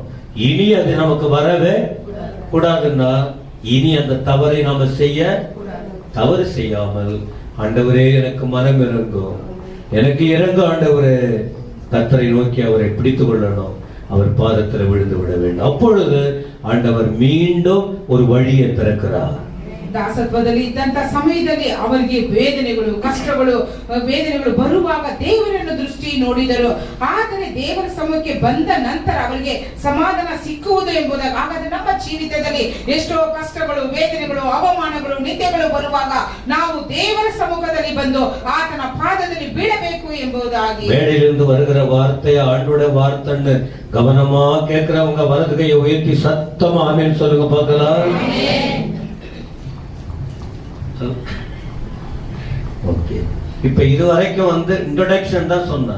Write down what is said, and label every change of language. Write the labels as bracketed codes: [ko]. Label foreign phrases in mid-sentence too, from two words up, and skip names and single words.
[ta] இனி அது நமக்கு வரவே கூடாதுன்னா, இனி அந்த தவறை நாம தவறு செய்யாமல், ஆண்டவரே எனக்கு மனம் இறங்கும், எனக்கு இறங்கும் ஆண்டவரே, கர்த்தரை நோக்கி அவரை பிடித்துக் கொள்ளணும், அவர் பாதத்தில் விழுந்து விட வேண்டும். அப்பொழுது ஆண்டவர் மீண்டும் ஒரு வழியை திறக்கிறார். [kn] ದಾಸತ್ವದಲ್ಲಿ ಇದ್ದಂತ ಸಮಯದಲ್ಲಿ ಅವರಿಗೆ ವೇದನೆಗಳು ಬರುವಾಗ ದೇವರನ್ನು ದೃಷ್ಟಿ ನೋಡಿದರು. ಆದರೆ ದೇವರ ಸಮಯಕ್ಕೆ ಬಂದ ನಂತರ ಅವರಿಗೆ ಸಮಾಧಾನ ಸಿಕ್ಕುವುದು ಎಂಬುದಾಗಿ. ಹಾಗಾದ್ರೆ ನಮ್ಮ ಜೀವಿತದಲ್ಲಿ ಎಷ್ಟೋ ಕಷ್ಟಗಳು, ವೇದನೆಗಳು, ಅವಮಾನಗಳು, ನಿಂದೆಗಳು ಬರುವಾಗ ನಾವು ದೇವರ ಸಮ್ಮುಖದಲ್ಲಿ ಬಂದು ಆತನ ಪಾದದಲ್ಲಿ ಬೀಳಬೇಕು ಎಂಬುದಾಗಿ. [ta] மேடையிலிருந்து வருகிற வார்த்தையை, ஆண்டோட வார்த்தைன்னு கவனமா கேட்கிறவங்க வலது கையை உயர்த்தி சத்தமா ஆமென் சொல்லுங்க பார்க்கலாம். ஓகே, இப்ப இதுவரைக்கும் இன்ட்ரோடக்ஷன் தான் சொன்னேன்.